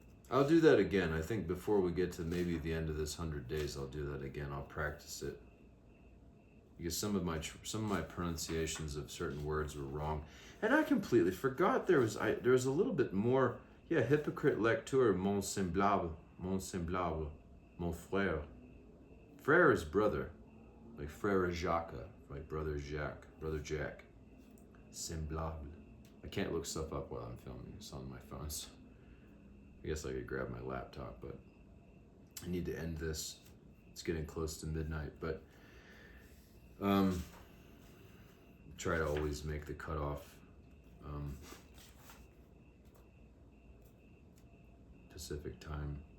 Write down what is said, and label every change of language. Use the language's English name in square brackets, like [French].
[English] I'll do that again. I think before we get to maybe the end of this 100 days, I'll do that again. I'll practice it. Because some of my pronunciations of certain words were wrong. And I completely forgot there was a little bit more. [French] Yeah, hypocrite lecteur, mon semblable, mon frère. [English] Frère is brother, like frère Jacques, like brother Jack. Semblable. I can't look stuff up while I'm filming. It's on my phone. So I guess I could grab my laptop, but I need to end this. It's getting close to midnight, but try to always make the cutoff Pacific time.